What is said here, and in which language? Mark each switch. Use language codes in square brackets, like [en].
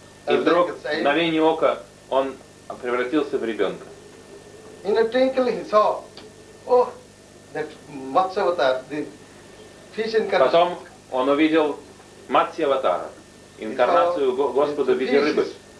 [ru] И вдруг, в мгновение ока, он превратился в ребенка. [en] In a twinkle he saw, oh, that Matsyavatar, the fish incarnation. [ru] Потом он увидел Матсьяватара, инкарнацию Господа в виде рыбы.